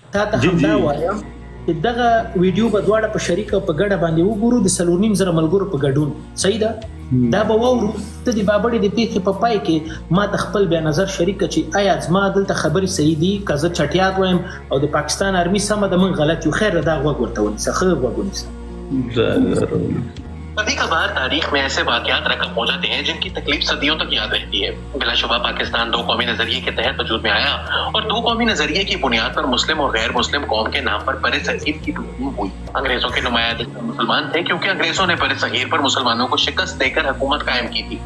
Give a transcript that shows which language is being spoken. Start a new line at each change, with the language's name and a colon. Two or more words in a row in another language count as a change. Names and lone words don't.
Pashto: تا ته همدا وایم چې دغه ویډیو به دواړه په شریکه په ګډه باندې وګورو د 4.5 ملګرو په ګډون. صحیح ده؟ دا به واورو. ته د بابړې د پیښې په پای کې ما ته خپل بیا نظر شریکه چې آیا زما دلته خبرې صحیح دي که زه چټیات وایم او د پاکستان آرمي سمه ده موږ غلط یو. خیر دا غوږ ورته ونیسه، ښه غوږ ونیسه.
Urdu: کبھی کبھار تاریخ میں ایسے واقعات رقم ہو جاتے ہیں جن کی تکلیف صدیوں تک یاد رہتی ہے. بلا شبہ پاکستان دو قومی نظریے کے تحت وجود میں آیا اور دو قومی نظریے کی بنیاد پر مسلم اور غیر مسلم قوم کے نام پر بر صغیر کی تقسیم ہوئی. انگریزوں کے نمائندے مسلمان تھے کیونکہ انگریزوں نے بر صغیر پر مسلمانوں کو شکست دے کر حکومت قائم کی تھی.